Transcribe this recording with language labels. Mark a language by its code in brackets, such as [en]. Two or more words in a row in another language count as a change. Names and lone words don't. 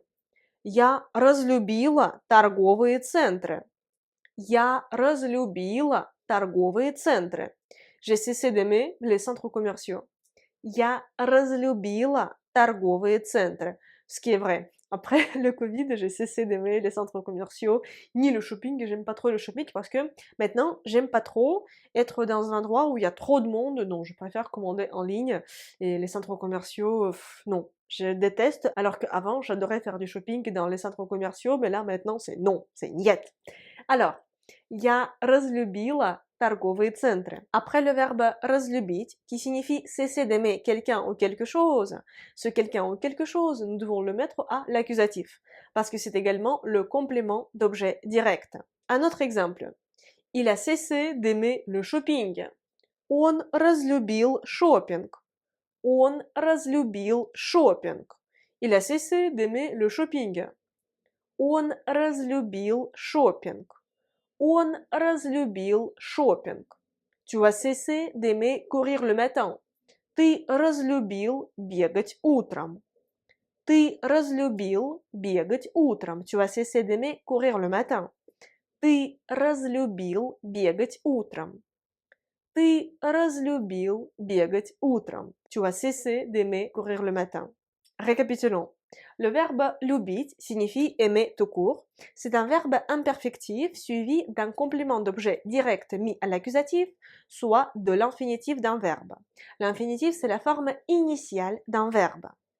[ru] Я разлюбила торговые центры. Я разлюбила торговые центры. [fr] J'ai cessé d'aimer les centres commerciaux. [ru] Я разлюбила торговые центры. [fr] Ce qui est vrai. Après le Covid, j'ai cessé d'aimer les centres commerciaux, ni le shopping. J'aime pas trop le shopping parce que maintenant, j'aime pas trop être dans un endroit où il y a trop de monde. Non, je préfère commander en ligne. Et les centres commerciaux, non, je déteste. Alors qu'avant, j'adorais faire du shopping dans les centres commerciaux, mais là, maintenant, c'est non, c'est niet. Alors, [ru] я разлюбила торговые центры. [fr] Après le verbe разлюбить, qui signifie cesser d'aimer quelqu'un ou quelque chose, ce quelqu'un ou quelque chose, nous devons le mettre à l'accusatif, parce que c'est également le complément d'objet direct. Un autre exemple. Il a cessé d'aimer le shopping. [ru] Он разлюбил шопинг. Он разлюбил шопинг. [fr] Il a cessé d'aimer le shopping. [ru] Он разлюбил шопинг. Он разлюбил шопинг. [fr] Tu as cessé d'aimer courir le matin. [ru] Ты разлюбил бегать утром. Ты разлюбил бегать утром. [fr] Tu as cessé d'aimer courir le matin. [ru] Ты разлюбил бегать утром. Ты разлюбил бегать утром. [fr] Tu as cessé d'aimer courir le matin. Récapitulons. Le verbe любить signifie aimer tout court. C'est un verbe imperfectif suivi d'un complément d'objet direct mis à l'accusatif, soit de l'infinitif d'un verbe. L'infinitif, c'est la forme initiale d'un verbe.